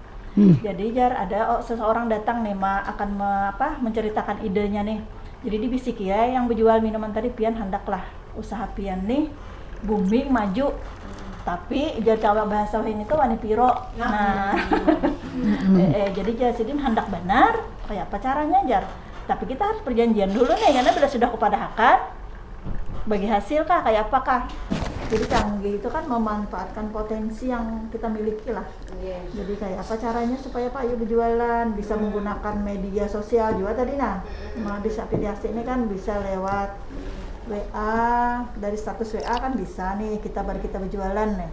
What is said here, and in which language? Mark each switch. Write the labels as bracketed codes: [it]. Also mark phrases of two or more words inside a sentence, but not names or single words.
[bjn] Jadi jar ada seseorang datang nih akan menceritakan idenya nih. Jadi dibisiki ya yang berjual minuman tadi pian hendaklah usaha pian nih booming maju. Tapi jar kawa bahasa ini tuh [jv] wani piro. [bjn] Nah. Jadi jar sidin hendak benar kayak apa caranya jar. Tapi kita harus perjanjian dulu nih karena sudah kepadahkan bagi hasil kah kayak apakah. [id] Jadi canggih itu kan memanfaatkan potensi yang kita miliki lah. Jadi kayak apa caranya supaya Pak Yu berjualan bisa menggunakan media sosial juga tadi bisa afiliasi ini kan bisa lewat WA, dari status WA kan bisa nih kita berjualan nih.